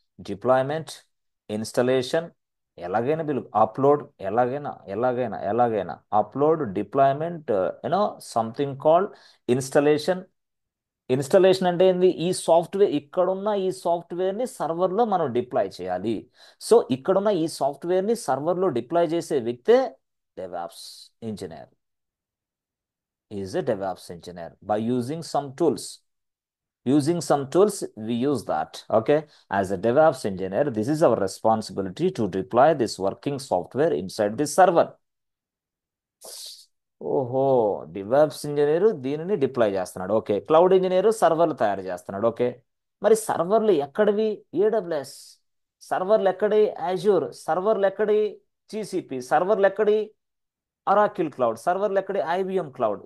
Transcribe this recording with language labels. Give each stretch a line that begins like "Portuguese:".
Telugu: Deployment, installation, ఎలాగైనా బిలు, upload, ఎలాగైనా upload, deployment,
English: you know something called installation,
Telugu: installation అంటే ఏంది? ఈ సాఫ్ట్వేర్, ఇక్కడున్న ఈ సాఫ్ట్వేర్ని సర్వర్లో మనం డిప్లాయ్ చేయాలి. సో ఇక్కడున్న ఈ సాఫ్ట్వేర్ని సర్వర్లో డిప్లాయ్ చేసే వ్యక్తే DevOps engineer.
English: Is a DevOps engineer by using some tools. Using some tools, we use that. Okay. As a DevOps engineer, this is our responsibility to deploy this working software inside this server.
Telugu: ఓహో, DevOps engineer దీనిని deploy చేస్తున్నాడు. Okay. Cloud engineer సర్వర్లు తయారు చేస్తున్నాడు. Okay. మరి సర్వర్లు ఎక్కడివి? AWS. సర్వర్లు ఎక్కడి? అజూర్. సర్వర్లు ఎక్కడి? జీసీపీ. సర్వర్లు ఎక్కడి? Oracle cloud. సర్వర్లు ఎక్కడి? IBM cloud.